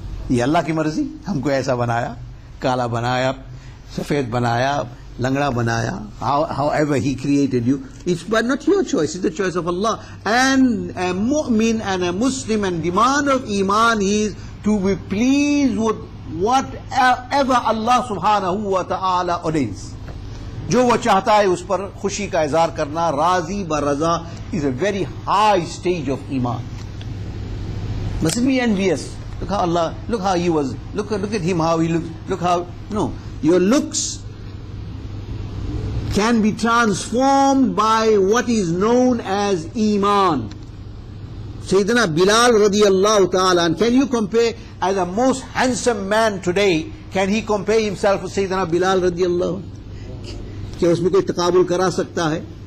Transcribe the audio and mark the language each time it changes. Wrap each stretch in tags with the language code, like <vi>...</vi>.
<hi>ये अल्लाह की मर्जी, हमको ऐसा बनाया, काला बनाया, सफेद बनाया, लंगड़ा बनाया,</hi> <en>however He created you, it's but not your choice, it's the choice of Allah. And a mu'min and a Muslim and demand of Iman is to be pleased with whatever Allah subhanahu wa ta'ala ordains.</en> <hi>जो वो चाहता है उस पर खुशी का इज़हार करना, राजी ब रज़ा</hi> <en>is a very high stage of Iman. Mustn't be envious. Look how Allah, look how he was, look at him how he looks, look how, no. Your looks can be transformed by what is known as Iman. Sayyidina Bilal radiyallahu ta'ala, and can you compare, as the most handsome man today, can he compare himself with Sayyidina Bilal radiyallahu?</en> <hi>क्या उसमें कोई तकाबुल करा सकता है?</hi>